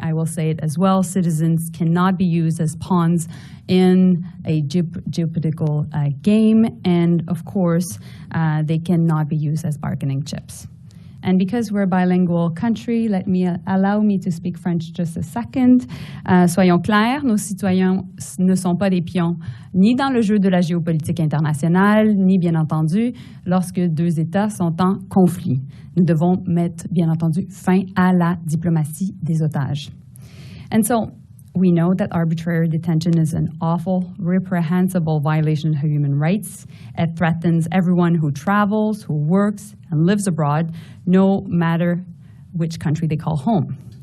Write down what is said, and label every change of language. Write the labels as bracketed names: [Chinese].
[English] I will say it as well. Citizens cannot be used as pawns in a geopolitical game. And of course, they cannot be used as bargaining chips. And because we're a bilingual country, allow me to speak French just a second. [French] Soyons clairs, nos citoyens ne sont pas des pions, ni dans le jeu de la géopolitique internationale, ni bien entendu lorsque deux États sont en conflit. Nous devons mettre, bien entendu, fin à la diplomatie des otages. [English] And so, we know that arbitrary detention is an awful, reprehensible violation of human rights. It threatens everyone who travels, who works, and lives abroad, no matter which country they call home.